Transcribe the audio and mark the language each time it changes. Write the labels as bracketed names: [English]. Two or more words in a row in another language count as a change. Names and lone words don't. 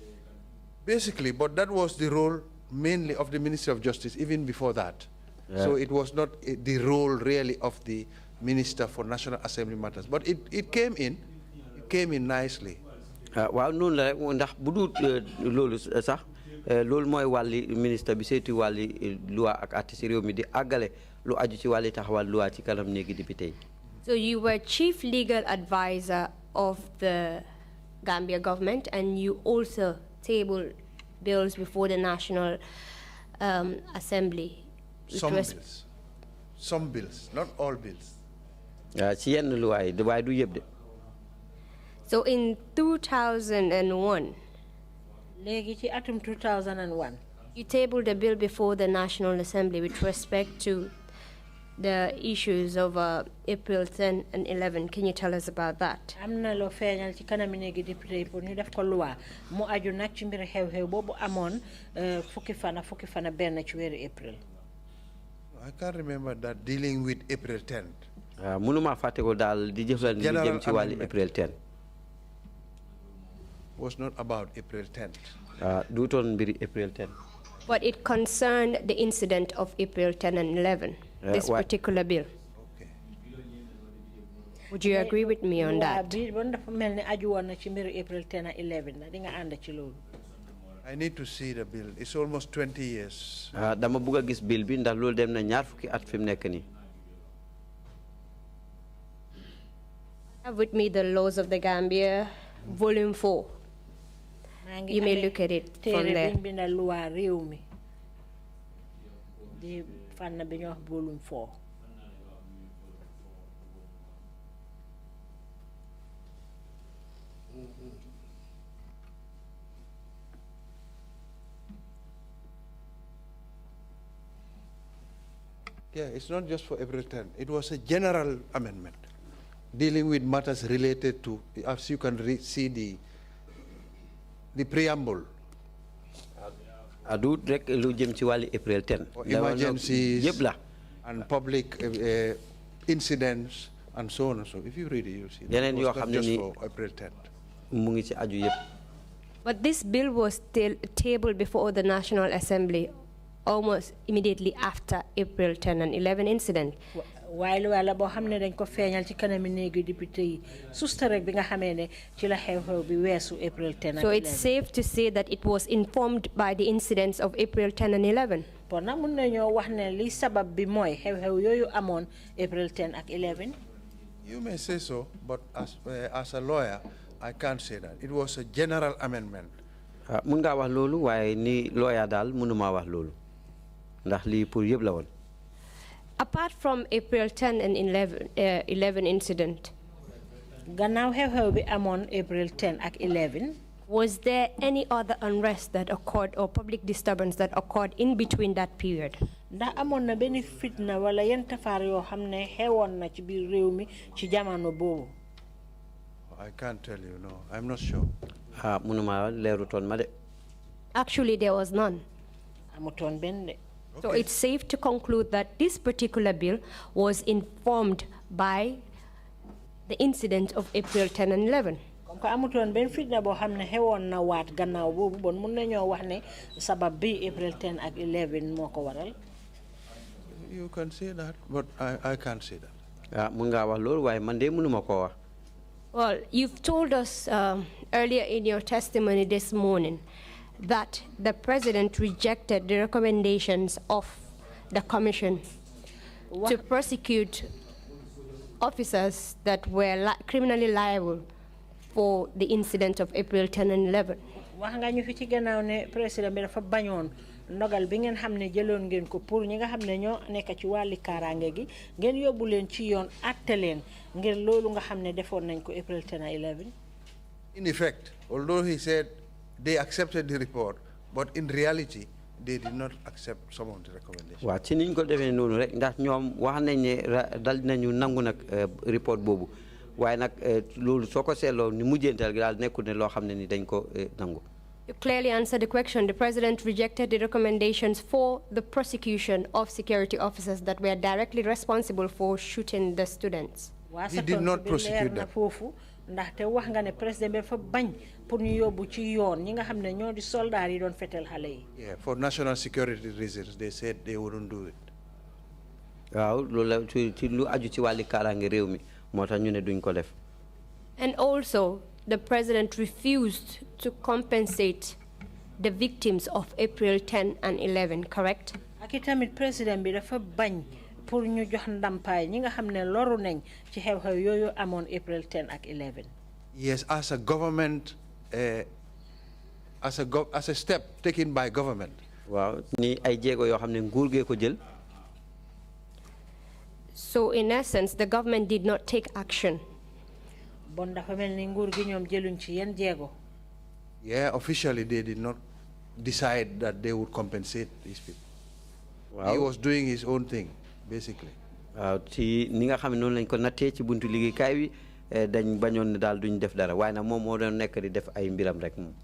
[English] Basically, but that was the role mainly of the Ministry of Justice even before that. So it was not the role really of the Minister for National Assembly Matters, but it came in nicely. [Wolof] Waaw noonu la rek ndax bu dul loolu sax loolu mooy wàlli ministre bi saytu wàlli loi ak àtte ci réew mi di àggale lu aju ci wàlli taxawal loi ci kanam néegi député yi. [English] So you were chief legal advisor of the Gambia government and you also tabled bills before the National Assembly. Some bills, not all bills. [Wolof] Ci yenn loi yi waaye du yëpp de. [English] So in 2001, [Wolof] léegi ci atum 2001, [English] you tabled a bill before the National Assembly with respect to the issues of April 10 and 11. Can you tell us about that? [Wolof] am na loo feeñal ci kanam néegi député pour ñu def ko loi mu aju nag ci mbir xew-xew boobu amoon fukki fana benn ci weeru April. [English] I can't remember that dealing with April 10th. [Wolof] Mënuma fàtte ko daal di jëflante lu jëm ci wàlli April 10. [English] Was not about April 10th. [Wolof] Duutoon mbiri April 10. [English] But it concerned the incident of April 10 and 11, this particular bill. Okay. Would you agree with me on that? April 10 and 11. I need to see the bill. It's almost 20 years. [Wolof] Dama bëgg gis bill bi ndax loolu dem na ñaar fukki at fi mu nekk nii. [English] I have with me the Laws of the Gambia, Volume 4. You may look at it from there. Volume 4. Yeah, it's not just for April 10. It was a general amendment dealing with matters related to, as you can see the preamble. [Wolof] Adu rek lu jëm ci wàlli April 10. [English] Emergencies and public incidents and so on and so. If you read it, you see. It was not just for April 10th. [Wolof] Mu ngi ci aju yëpp. [English] But this bill was tabled before the National Assembly almost immediately after April 10 and 11 incident. [Wolof] While wala bo xamne dañ ko feñal ci kanami néegu député yi susta rek bi nga xamé né ci la xew-xew bi wessu [English] April 10 and 11. So it's safe to say that it was informed by the incidents of April 10 and 11. [Wolof] Bon na mën nañu wax né li sabab bi moy xew-xew yoyu amone April 10 ak 11. [English] You may say so, but as a lawyer I can't say that. It was a general amendment. [Wolof] Mën nga wax lolu waye ni lawyer dal mënuma wax lolu. Ndax li pour yeb la won. [English] Apart from April 10 and 11 incident, [Wolof] gannaaw xew-xew bi amoon April 10 ak 11. [English] Was there any other unrest that occurred or public disturbance that occurred in between that period? [Wolof] Ndax amoon na benn fitna wala yenn tafaar yoo xam ne xewoon na ci biir réew mi ci jamono boobu. [English] I can't tell you, no. I'm not sure. [Wolof] Munuma leerutoon ma de. [English] Actually, there was none. [Wolof] Amutoon benn de. [English] So it's safe to conclude that this particular bill was informed by the incident of April 10 and 11. [French] Comme que [Wolof] amutoon benn fitna boo xam ne xewoon na waat gannaaw boobu bon mun nañoo wax ne sabab bi April 10 ak 11 moo ko waral. [English] You can say that, but I can't say that. [Wolof] Mun nga wax loolu waaye man de mënuma ko wax. [English] Well, you've told us earlier in your testimony this morning that the president rejected the recommendations of the commission to prosecute officers that were criminally liable for the incident of April 10 and 11. [Wolof] wax nga ñu fi ci gannaaw ne président bi dafa bañoon ndogal bi ngeen xam ne jëloon ngeen ko pour ñi nga xam ne ñoo nekk ci wàlli kaaraange gi ngeen yóbbu leen ci yoon atte leen ngir loolu nga xam ne defoon nañ ko [English] April 10 and 11. In effect, although he said they accepted the report, but in reality, they did not accept some of the recommendations. [Wolof] Waaw ci niñ ko defee noonu rek ndax ñoom wax nañ ne dal nañu nangu nag report boobu waaye nag loolu soo ko seetloo ni mujjeental gi daal nekkul ne loo xam ne ni dañ ko nangu. [English] You clearly answered the question. The president rejected the recommendations for the prosecution of security officers that were directly responsible for shooting the students. He did not prosecute them. [Wolof] ndaxte wax nga ne président bi dafa bañ pour ñu yóbbu ci yoon ñi nga xam ne ñoo di soldat yi doon fetel xale yi. [English] Yeah, for national security reasons, they said they wouldn't do it. [Wolof] Waaw loolu la ci lu aju ci wàlli kaaraange réew mi moo tax ñu ne duñ ko def. [English] And also, the president refused to compensate the victims of April 10 and 11, correct? [Wolof] ak itamit président bi dafa bañ pour ñu jox ndampaay ñi nga xam ne loru nañ ci xew-xew yooyu amoon April 10 ak 11. [English] Yes, as a government, as a step taken by government. [Wolof] Waaw ni ay jéego yoo xam ne nguur gee ko jël. [English] So in essence, the government did not take action. [Wolof] Bon dafa mel ni nguur gi ñoom jëluñ ci yenn jéego. [English] Yeah, officially they did not decide that they would compensate these people. Wow. He was doing his own thing, basically. [Wolof] Ci ni nga xam ne noonu lañ ko nattee ci buntu liggéeykaay wi dañ bañoon ne daal duñ def dara waaye nag moom moo doon nekk di def ay mbiram rek moom.